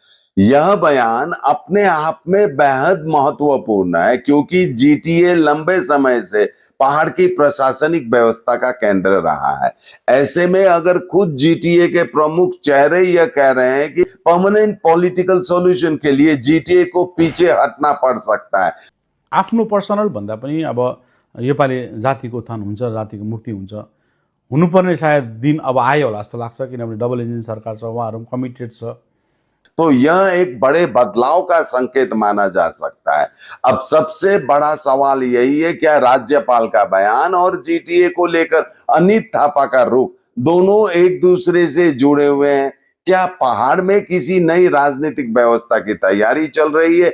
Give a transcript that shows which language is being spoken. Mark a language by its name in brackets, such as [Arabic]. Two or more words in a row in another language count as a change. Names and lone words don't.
[Hindi] यह बयान अपने आप में बेहद महत्वपूर्ण है क्योंकि जीटीए लंबे समय से पहाड़ की प्रशासनिक व्यवस्था का केंद्र रहा है। ऐसे में अगर खुद जीटीए के प्रमुख चेहरे यह कह रहे हैं कि [English] permanent political solution [Hindi] के लिए जीटीए को पीछे हटना पड़ सकता है। [Nepali] आफ्नो पर्सनल भन्दा पनि अब योपालि जातिको उत्थान हुन्छ, जातिको मुक्ति हुन्छ, हुनुपर्ने सायद दिन अब आयो होला जस्तो लाग्छ किनभने [English] double engine [Nepali] सरकार छ, उहाँहरू कमिटेड छ। [Hindi] तो यह एक बड़े बदलाव का संकेत माना जा सकता है। अब सबसे बड़ा सवाल यही है, क्या राज्यपाल का बयान और जीटीए को लेकर अनित थापा का रुख दोनों एक दूसरे से जुड़े हुए हैं? क्या पहाड़ में किसी नई राजनीतिक व्यवस्था की तैयारी चल रही है?